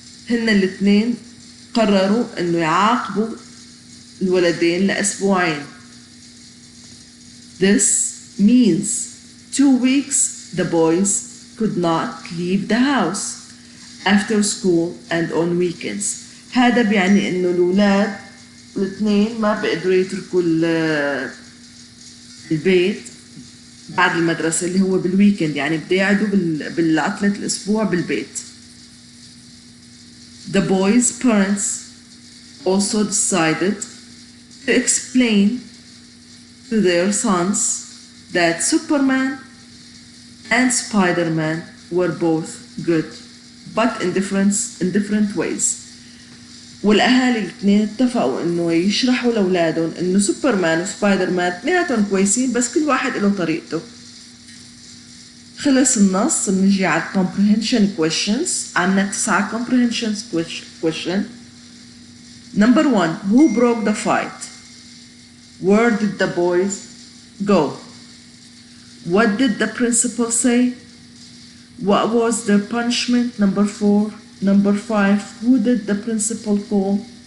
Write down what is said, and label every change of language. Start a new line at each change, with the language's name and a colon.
Arabic: هن الاثنين قرروا إنه يعاقبوا الولدين لأسبوعين.
English: This means 2 weeks the boys could not leave the house after school and on weekends.
Arabic: هذا بيعني إنه الأولاد الاثنين ما بيقدروا يتركوا البيت بعد المدرسة اللي هو بالويكند، يعني بده يقعدوا بالعطلة الأسبوع بالبيت.
English: The boys' parents also decided to explain to their sons that Superman and Spider-Man were both good, but in different ways.
Arabic: والأهالي الاثنين اتفقوا إنه يشرحوا لأولادهم إنه سوبرمان وسبايدر مان اثنيناتهم كويسين بس كل واحد له طريقته. خلص النص، بنجي على
English: comprehension questions.
Arabic: عنا
English: 9 comprehension question. Number 1, who broke the fight? Where did the boys go? What did the principal say? What was their punishment? Number 4. Number 5, who did the principal call?